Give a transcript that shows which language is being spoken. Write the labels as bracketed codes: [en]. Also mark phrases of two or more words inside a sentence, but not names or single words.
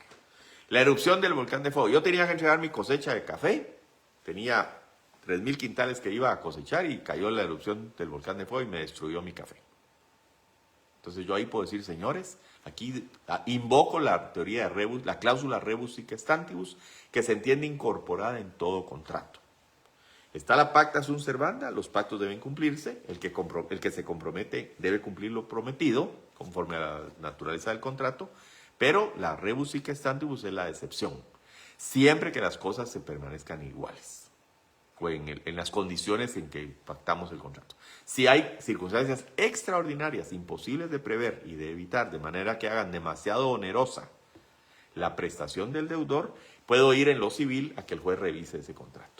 [es] La erupción del volcán de fuego. Yo tenía que entregar mi cosecha de café, tenía 3,000 quintales que iba a cosechar y cayó la erupción del volcán de fuego y me destruyó mi café. Entonces yo ahí puedo decir, señores, aquí invoco la teoría de rebus, la cláusula [la] rebus sic stantibus, [es] que se entiende incorporada en todo contrato. Está la [la] pacta sunt servanda, [es] los pactos deben cumplirse, el que se compromete debe cumplir lo prometido, conforme a la naturaleza del contrato, pero la [la] rebus sic stantibus [es] es la excepción, siempre que las cosas se permanezcan iguales, o en las condiciones en que pactamos el contrato. Si hay circunstancias extraordinarias, imposibles de prever y de evitar, de manera que hagan demasiado onerosa la prestación del deudor, puedo ir en lo civil a que el juez revise ese contrato.